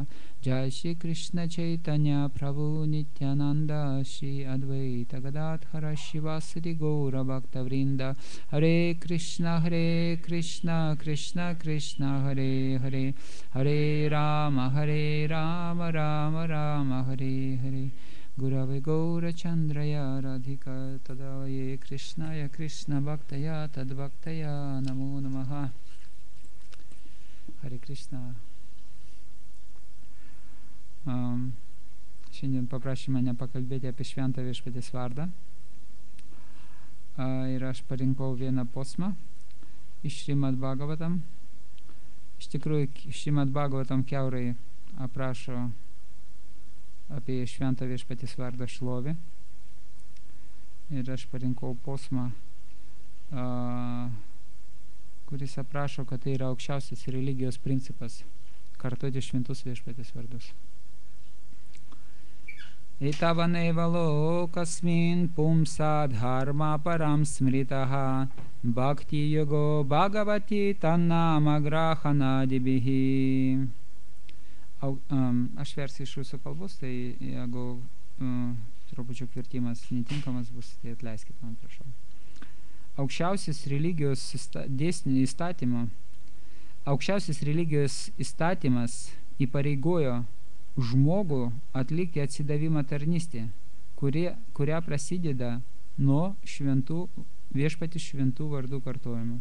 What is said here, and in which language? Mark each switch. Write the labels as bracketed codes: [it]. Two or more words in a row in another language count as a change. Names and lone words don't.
[sa] जय श्री कृष्ण चैतन्य प्रभु नित्यानन्द श्री अद्वैत गदाधर शिवसति गौर भक्त वृन्द हरे कृष्ण कृष्ण कृष्ण हरे हरे हरे राम राम राम हरे हरे गुरवे गौर चन्द्राय राधिका तदावये कृष्णाय कृष्ण भक्ताय तद्भक्ताय नमो नमः हरे कृष्ण. [lt] Šiandien paprašė mane pakalbėti apie šventą viešpaties vardą. Ir aš parinkau vieną posmą iš Šrimad Bhagavatam. Iš tikrųjų, Šrimad Bhagavatam kiaurai aprašo apie šventą viešpaties vardą šlovę. Ir aš parinkau posmą, kuris aprašo, kad tai yra aukščiausias religijos principas – kartoti šventus viešpaties vardus. [sa] एतावानेव लोकस्मिन् पुंसा धर्म परं स्मृतः भक्ति योगो भगवति तन्नाम ग्रहणादिभिः. [lt] Aš versiu iš rusų kalbos, tai jeigu trupučiu vertimas netinkamas bus, tai atleiskit man, prašau. Aukščiausias religijos įstatymas įpareigojo žmogų atlikti atsidavimą tarnystę, kuria prasideda nuo viešpaties šventų vardų kartojimo.